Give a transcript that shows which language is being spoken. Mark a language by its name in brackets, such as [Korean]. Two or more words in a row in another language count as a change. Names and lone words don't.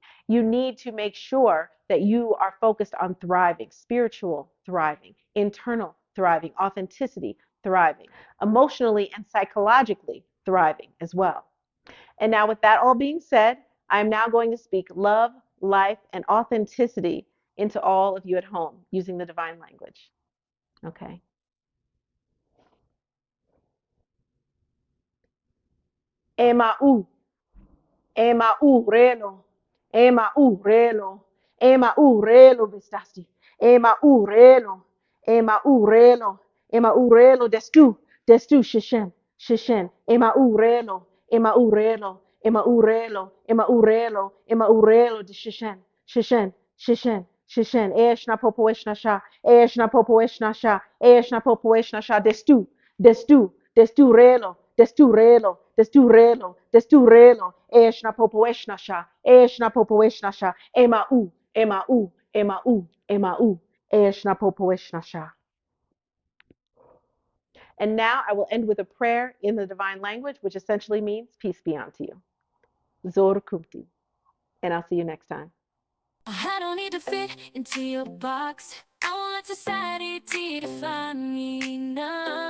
[English] You need to make sure that you are focused on thriving, spiritual thriving, internal thriving, authenticity thriving, emotionally and psychologically thriving as well. And now, with that all being said, I'm now going to speak love, life, and authenticity into all of you at home using the divine language. Okay. Ema u. Ema urelo, ema urelo, ema urelo vestasti, ema urelo, ema urelo, ema urelo destu shishen, shishen, ema urelo, ema urelo, ema urelo, ema urelo, ema urelo de shishen, shishen, shishen, shishen, eshna popo eshna sha, eshna popo eshna sha, eshna popo eshna sha, desturelo, desturelo, desturelo, desturelo, eshna popo eshna sha, eshna popo eshna sha, ema u, ema u, ema u, ema u, eshna popo eshna sha. And now I will end with a prayer in the divine language, which essentially means peace be unto you. Zor kumti. And I'll see you next time. I don't need to fit into your box. I won't let society define me, nah.